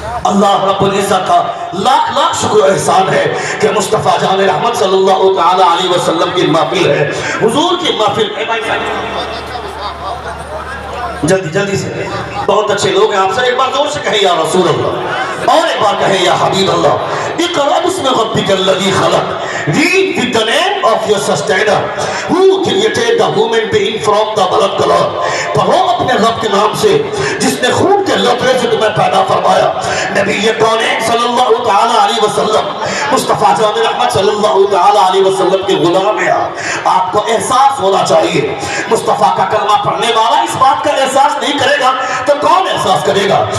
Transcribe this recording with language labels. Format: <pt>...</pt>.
<ur>اللہ رب العزت کا لاکھ لاکھ شکر و احسان ہے کہ مصطفیٰ جان رحمت صلی اللہ تعالی علیہ وسلم کی محفل ہے, حضور کی محفل. جلدی سے, بہت اچھے لوگ ہیں آپ سے, ایک بار زور سے کہیں یا رسول اللہ, اور ایک بار کہیں یا حبیب اللہ.</ur> <ar>اقرأ بسم ربک الذی خلق.</ar> <en>Read with the name of your sustainer who created the human being from the blood clot.</en> <ur>پڑھو اپنے رب کے نام سے جس نے خون کے لوترے سے تمہیں پیدا فرمایا. نبی کونین صلی اللہ تعالی علیہ وسلم, مصطفیٰ جان رحمت صلی اللہ تعالی علیہ وسلم کے غلام ہیں. آپ کو احساس ہونا چاہیے, مصطفیٰ کا کلمہ پڑھنے والا اس بات کا احساس نہیں کرے گا تو کون احساس کرے گا.</ur>